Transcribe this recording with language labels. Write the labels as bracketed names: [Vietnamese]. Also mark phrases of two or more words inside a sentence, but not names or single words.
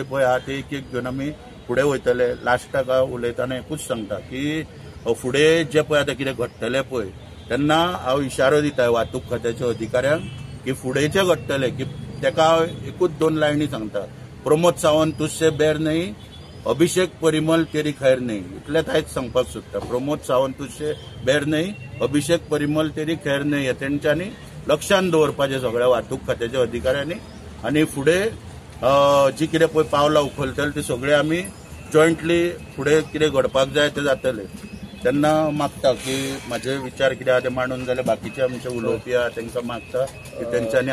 [Konkani] पळय आहा ते एक घेवन आमी फुडें वयतले लास्टाक उलयतना एकूच सांगता की फुडें जे पळय आतां कितें घडटलें पळय तेन्ना हांव इशारो दिता वाहतूक खात्याच्या अधिकाऱ्यांक की फुडें जें घडटलें की ताका हांव एकूच 2 लायनी सांगता [Hindi] प्रमोद सावंत तुझसे बेर नहीं अभिषेक परिमल तेरी खैर नहीं [Konkani] इतलेंच आयज सांगपाक सोदता [Hindi] प्रमोद सावंत तुझसे बेर नहीं अभिषेक परिमल तेरी खैर नहीं [Konkani] हे तेंच्यांनी लक्षांत दवरपाचें सगळ्या वाहतूक खात्याच्या अधिकाऱ्यांनी आनी फुडें जी कितें पळय पावलां उखलतले ती सगळे आमी जॉयंटली फुडें कितें घडपाक जाय तें जातलें तेन्ना मागता की म्हाजे विचार कितें आहा ते मांडून जाल्यार बाकीचे आमचे उलोवपी आहा तांकां मागता की तेंच्यांनी